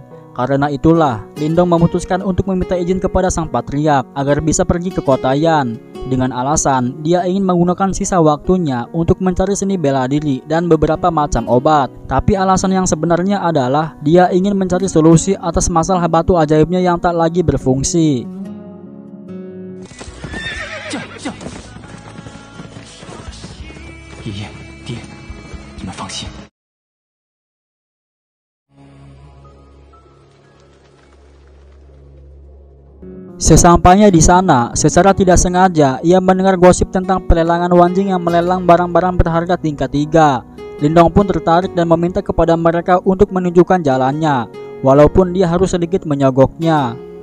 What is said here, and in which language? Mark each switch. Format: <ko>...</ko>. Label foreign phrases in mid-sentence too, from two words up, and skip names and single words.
<id>Karena itulah, Lindong memutuskan untuk meminta izin kepada sang patriark agar bisa pergi ke kota Yan. Dengan alasan, dia ingin menggunakan sisa waktunya untuk mencari seni bela diri dan beberapa macam obat. Tapi alasan yang sebenarnya adalah, dia ingin mencari solusi atas masalah batu ajaibnya yang tak lagi berfungsi.</id> <zh>爷爷，爹，你们放心。</zh> <id>Sesampainya di sana, secara tidak sengaja, ia mendengar gosip tentang pelelangan Wanjing yang melelang barang-barang berharga tingkat 3. Lindong pun tertarik dan meminta kepada mereka untuk menunjukkan jalannya, walaupun dia harus sedikit menyogoknya.</id>